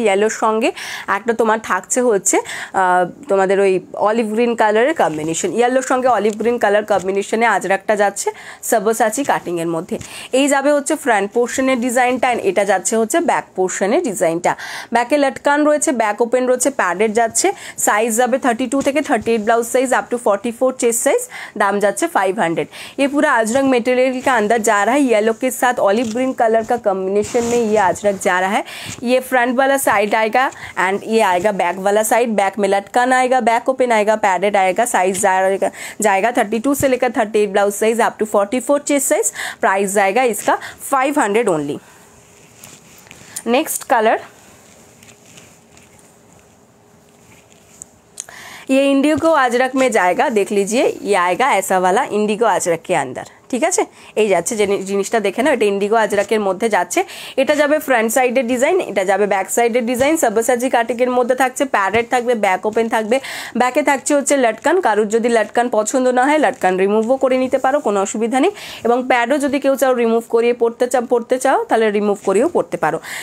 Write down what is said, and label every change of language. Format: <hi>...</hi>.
<bn>ইয়েলোর সঙ্গে একটা তোমার থাকছে হচ্ছে তোমাদের ওই অলিভ গ্রিন কালারের কম্বিনেশন, ইয়েলোর সঙ্গে অলিভ গ্রিন কালার কম্বিনেশনে আজরাকটা যাচ্ছে সবসাচি কাটিংয়ের মধ্যে। এই যাবে হচ্ছে ফ্রন্ট পোর্শনের ডিজাইনটা, এটা যাচ্ছে হচ্ছে ব্যাক পোর্শনের ডিজাইনটা। ব্যাকে লটকান রয়েছে, ব্যাক ওপেন রয়েছে, প্যাডেড যাচ্ছে। সাইজ যাবে 32 থেকে 38 blouse size up to 44 chest size. दाम जाচ্ছে 500।</bn> <hi>ये पूरा अजरक मटेरियल का अंदर जा रहा है, येलो के साथ ऑलिव ग्रीन कलर का कॉम्बिनेशन में ये अजरक जा रहा है। ये फ्रंट वाला साइड आएगा एंड ये आएगा बैक वाला साइड। बैक में लटकन आएगा, बैक ओपन आएगा, पैडेड आएगा। साइज जाएगा 32 से लेकर 38 blouse size up to 44 chest size. Price जाएगा इसका 500 ओनली। नेक्स्ट कलर ये इंडिगो अजरक में जाएगा, देख लीजिए ये आएगा ऐसा वाला इंडिगो अजरक के अंदर,</hi> <bn>ঠিক আছে। এই যাচ্ছে যে জিনিসটা দেখে নাও, এটা ইন্ডিগো আজরাকের মধ্যে যাচ্ছে। এটা যাবে ফ্রন্ট সাইডের ডিজাইন, এটা যাবে ব্যাক সাইডের ডিজাইন। সবসাচি কাটিংয়ের মধ্যে থাকছে, প্যাডেড থাকবে, ব্যাক ওপেন থাকবে। ব্যাকে থাকছে হচ্ছে লটকান, কারুর যদি লটকান পছন্দ না হয় লটকান রিমুভও করে নিতে পারো, কোনো অসুবিধা নেই। এবং প্যাডও যদি কেউ চাও রিমুভ করিয়ে পড়তে চাও তাহলে রিমুভ করিয়েও পড়তে পারো।</bn>